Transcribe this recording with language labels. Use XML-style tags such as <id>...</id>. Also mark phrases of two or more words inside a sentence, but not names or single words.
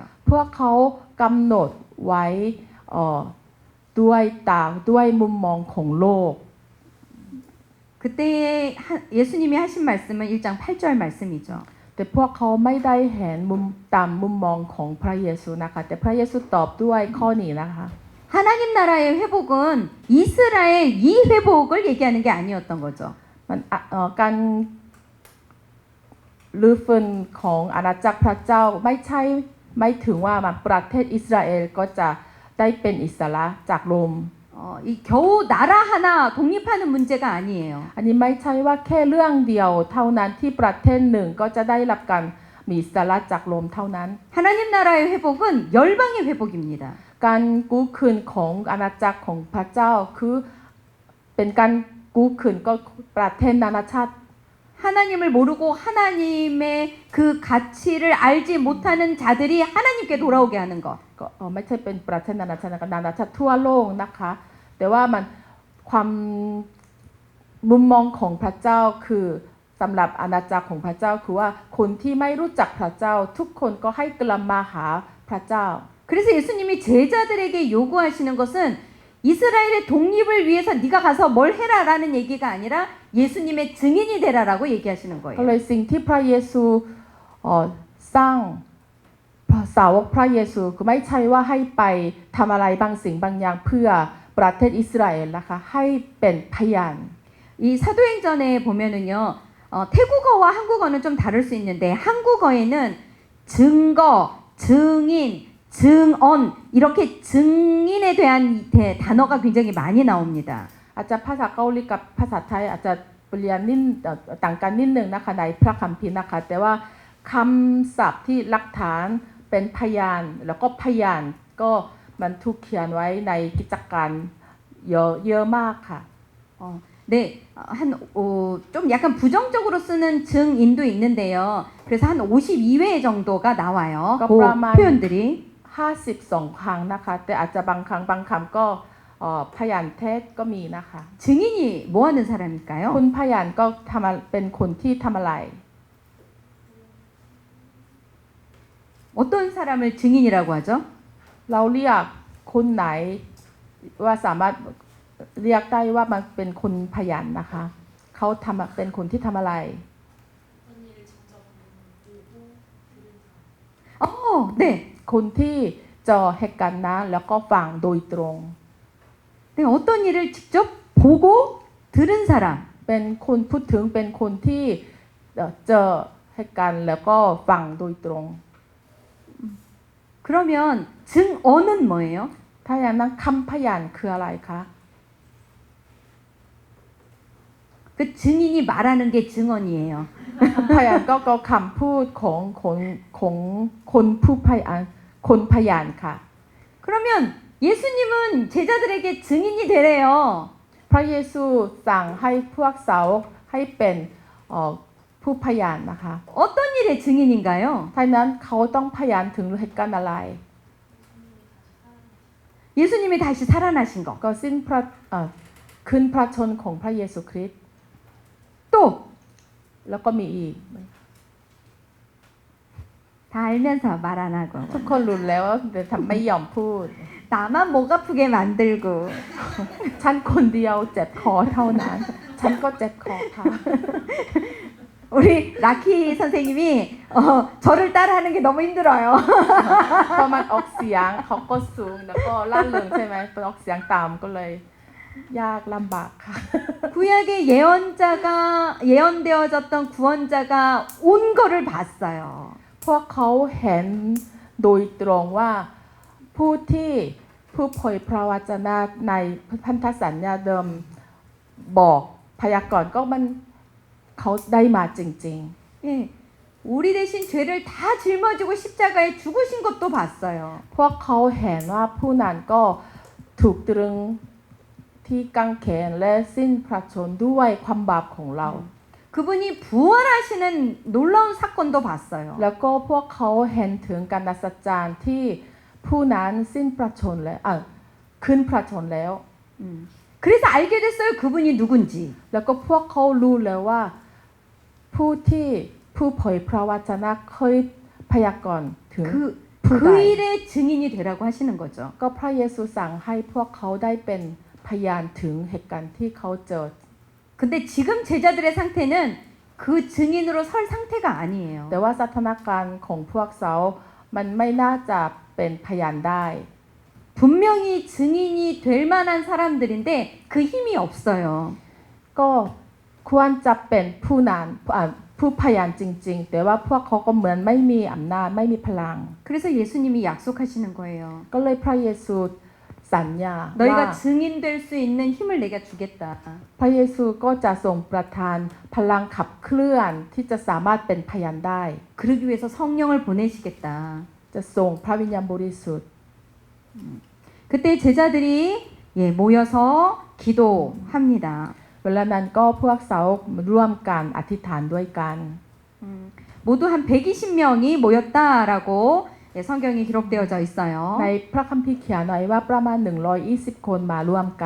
<th>พวกเขากำหนดไว้ด้วยตาด้วยมุมมองของโลก</th> <ko>그때 예수님이 하신 말씀은 1장 8절 말씀이죠.</ko> <th>แต่พวกเขาไม่ได้เห็นมุมตามมุมมองของพระเยซูนะคะแต่พระเยซูตอบด้วยข้อนี้นะคะ</th> <ko>하나님 나라의 회복은 이스라엘 이 회복을 얘기하는 게 아니었던 거죠.</ko> <th>มันการรื้อฟื้นของอาณาจักรพระเจ้าไม่ถึงว่ามันประเทศอิสราเอลก็จะได้เป็นอิสระจากโรม</th> <ko>이 겨우 나라 하나 독립하는 문제가 아니에요.</ko> <th>อันนี้ไม่ใช่ว่าแค่เรื่องเดียวเท่านั้นที่ประเทศหนึ่งก็จะได้รับการมีอิสระจากโรมเท่านั้น</th> <ko>하나님 나라의 회복은 열방의 회복입니다.</ko> <th>การกู้คืนของอาณาจักรของพระเจ้าคือเป็นการกู้คืนก็ประเทศนานาชาติ</th> <ko>하나님을 모르고 하나님의 그 가치를 알지 못하는 자들이 하나님께 돌아오게 하는 것.</ko> <th>ก็ไม่ใช่เป็นประเทศนานาชาตินะคะนานาชาติทั่วโลกนะคะแต่ว่ามันความมุมมองของพระเจ้าคือสำหรับอาณาจักรของพระเจ้าคือว่าคนที่ไม่รู้จักพระเจ้าทุกคนก็ให้กลับมาหาพระเจ้า</th> <ko>그래서 예수님이 제자들에게 요구하시는 것은 이스라엘의 독립을 위해서 네가 가서 뭘 해라라는 얘기가 아니라 예수님의 증인이 되라라고 얘기하시는</ko> <th>ก็เล</th> <ko>거예요.</ko> <th>ยสิ่งที่พระเยซูสร้างสาวกพระเยซูคือไม่ใช่ว่าให้ไปทำอะไรบางสิ่งบางอย่างเพื่อประเทศอิสราเอลนะคะให้เป็นพยาน</th> <ko>이 사도행전에 보면은요, 태국어와 한국어는 좀 다를 수 있는데 한국어에는 증거, 증인, 증언 이렇게 증인에 대한 단어가 굉장히 많이 나옵니다.</ko> <th>อาจจะภาษาเกาหลีกับภาษาไทยอาจจะเปลี่ยนต่างกันนิดนึงนะคะในพระคัมภีร์นะคะแต่ว่าคำศัพท์ที่หลักฐานเป็นพยานแล้วก็พยานก็มันถูกเขียนไว้ในกิจการเยอะมากค่ะ</th> <ko>네, 좀 약간 부정적으로 쓰는 증인도 있는데요. 그래서 한 52회 정도가 나와요. 그 표현들이.</ko> <th>52 ครั้งนะคะแต่อาจจะบางครั้งบางคำก็พยานเท็จก็มีนะคะ</th> <ko>증인이 뭐 하는 사람일까요?</ko> <th>คุณพยานก็เป็นคนที่ทำอะไร</th> <ko>어떤 사람을 증인이라고 하죠?</ko> <th>เราเรียกคนไหนว่าสามารถเรียกได้ว่ามันเป็นคนพยานนะคะเขาเป็นคนที่ทำอะไร</th> <ko>네.</ko> <th>คนที่เจอเหตุการณ์นั้นแล้วก็ฟังโดยตรง</th> <ko>네, 어떤 일을 직접 보고 들은 사람.</ko> <th>เป็นคนพูดถึงเป็นคนที่เจอเหตุการณ์แล้วก็ฟังโดยตรง</th> <ko>그러면 증언은 뭐예요?</ko> <th>ถ้าอย่างนั้นคำพยานคืออะไรคะ</th> <ko>그 증인이 말하는 게 증언이에요.</ko> <th>พยานก็คำพูดของคนผู้คนพยานค่ะ</th> <ko>그러면 예수님은 제자들에게 증인이 되래요.</ko> <th>พระเยซูสั่งให้พวกสาวกให้เป็นผู้พยานนะคะ</th> <ko>어떤 일의 증인인가요?</ko> <th>ถ้านั้นเขาต้องพยานถึงเหตุการณ์อะไร</th> <ko>예수님이 다시 살아나신 거.</ko> <th>ก็สิ้นขึ้นพระชนของพระเยซูคริสต์</th> <ko>또</ko> <th>แล้วก็มีอีก</th> <ko>다 알면서 말 안 하고</ko> <th>ทุกคนรู้แล้วแต่ทำไม่ยอมพูด</th> <ko>나만 목 아프게 만들고</ko> <th>ฉันคนเดียวเจ็บคอเท่านั้น ฉันก็เจ็บคอค่ะ</th> <ko>우리 라키 선생님이 저를 따라하는 게 너무 힘들어요.</ko> <th>พอมันออกเสียงเขาก็สูงแล้วก็ล่าเริงใช่ไหมพอออกเสียงต่ำก็เลยยากลำบากค่ะ</th> <ko>구약의 예언되어졌던 구원자가 온 거를 봤어요.</ko> <th>พวกเขาเห็นโดยตรงว่าผู้เผยพระวจนะในพันธสัญญาเดิมบอกพยากรณ์ก็มันเขาได้มาจริง</th> <ko>예, 우리 대신 죄를 다 짊어지고 십자가에 죽으신 것도 봤어요.</ko> <th>ๆ พวกเขาเห็นว่าผู้นั้นก็ถูกตรึงที่กางเขนและสิ้นพระชนม์ด้วยความบาปของเรา</th> <ko>그분이 부활하시는 놀라운 사건도 봤어요.</ko> <th>แล้วก็พวกเขาเห็นถึงการอัศจรรย์ที่ผู้นั้นสิ้นพระชนม์แล้วขึ้นพระชนม์แล้ว</th> <ko>그래서 알게 됐어요. 그분이 누군지.</ko> <th>แล้วก็พวกเขารู้แล้วว่าผู้เผยพระวจนะเคยพยากรณ์ถึง</th> <ko>그 일의 증인이 되라고 하시는 거죠.</ko> <th>ก็พระเยซูสั่งให้พวกเขาได้เป็นพยานถึงเหตุการณ์ที่เขาเจอ</th> <ko>근데 지금 제자들의 상태는 그 증인으로 설 상태가 아니에요.</ko> <th>แต่ว่าสถานการณ์ของพวกเขามันไม่น่าจะเป็นพยานได้</th> <ko>분명히 증인이 될 만한 사람들인데 그 힘이 없어요.</ko> <th>ก็ควรจะเป็นผู้พยานจริงๆ แต่ว่าพวกเขาก็เหมือนไม่มีอำนาจไม่มีพลัง</th> <ko>그래서 예수님이 약속하시는 거예요.</ko> <th>ก็เลยพระเยซูสัญญาว่า</th> <ko>너희가 증인될 수 있는 힘을 내가 주겠다.</ko> <th>พระเยซูก็จะทรงประทานพลังขับเคลื่อนที่จะสามารถเป็นพยานได้</th> <ko>그러기 위해서 성령을 보내시겠다.</ko> <th>จะส่งพระวิญญาณบริสุทธิ์</th> <ko>그때 제자들이 모여서 기도합니다.</ko> <th>เวลานั้นก็พวกสาวกร่วมกันอธิษฐานด้วยกัน</th> <ko>모두 한 120명이 모였다라고 성경에 기록되어져</ko> <th>ใน</th> <ko>있어요.</ko> <th>พระคัมภีร์เขียนไว้ว่าประมาณ120 คนมาร่วมกัน</th>